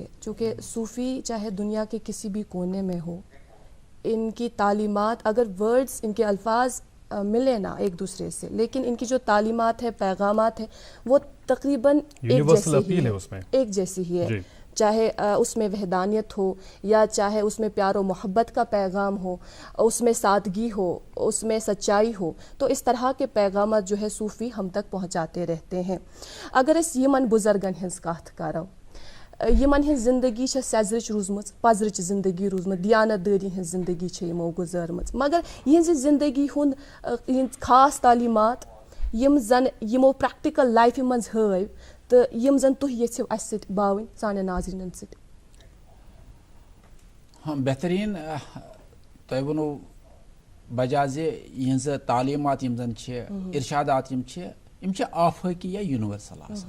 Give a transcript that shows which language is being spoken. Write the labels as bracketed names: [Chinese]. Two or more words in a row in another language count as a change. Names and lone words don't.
[Urdu] چونکہ صوفی چاہے دنیا کے کسی بھی کونے میں ہو, ان کی تعلیمات اگر ورڈز ان کے الفاظ ملے نا ایک دوسرے سے, لیکن ان کی جو تعلیمات ہے پیغامات ہیں وہ تقریباً ایک جیسی ہی ہے. چاہے اس میں وحدانیت ہو یا چاہے اس میں پیار و محبت کا پیغام ہو, اس میں سادگی ہو, اس میں سچائی ہو, تو اس طرح کے پیغامات جو ہے صوفی ہم تک پہنچاتے رہتے ہیں. [Kashmiri] اگر اس یمن بزرگن ہنز کتھ کرو, یمن ہن زندگی چھ سیزرچ روزمت, پزرچ زندگی روزمت, دیانت داری ہن زندگی چھ یمو گزارمت, مگر یہنز زندگی ہند خاص تعلیمات یم زن یمو [English] practical life [Kashmiri] منز ہاو تو یم زن تُہۍ یژھِو اسہِ سۭتۍ باوٕنۍ سانٮ۪ن ناظریٖنن سۭتۍ. ہاں بہترین تۄہہِ ووٚنوٕ بجا زِ یِہنٛز تعلیٖمات یِم زن چھِ ارشادات یِم چھِ آفٲقی یا یونیورسل آسان.